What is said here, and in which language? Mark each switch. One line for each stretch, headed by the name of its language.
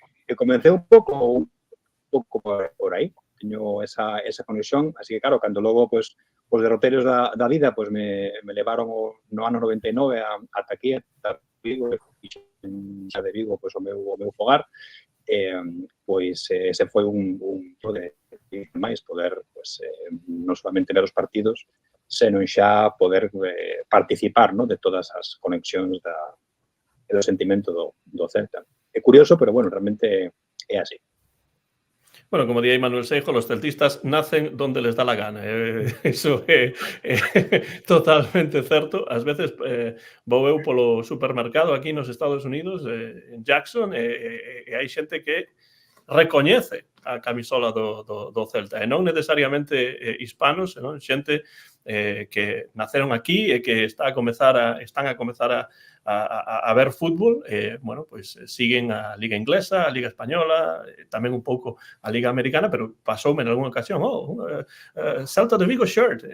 Galician: E comecei un pouco por aí, teño esa conexión, así que claro, cando logo, os derroteiros da vida, me levaron no ano 99 ata aquí, ata Vigo, xa de Vigo, o meu fogar, ese foi un de máis poder, non solamente ver os partidos, senón xa poder participar de todas as conexións do sentimento do Celta. É curioso, pero, realmente é así.
Spanish: Bueno, como diría Manuel Seijo, los celtistas nacen donde les da la gana.
Galician: Eso é totalmente certo. Ás veces vou eu polo supermercado aquí nos Estados Unidos, en Jackson, e hai xente que recoñece a camisola do Celta, e non necesariamente hispanos, senón xente que naceron aquí e que están a comezar a ver fútbol, siguen a Liga Inglesa, a Liga Española, tamén un pouco a Liga Americana, pero pasoume en algunha ocasión, Celta de Vigo shirt.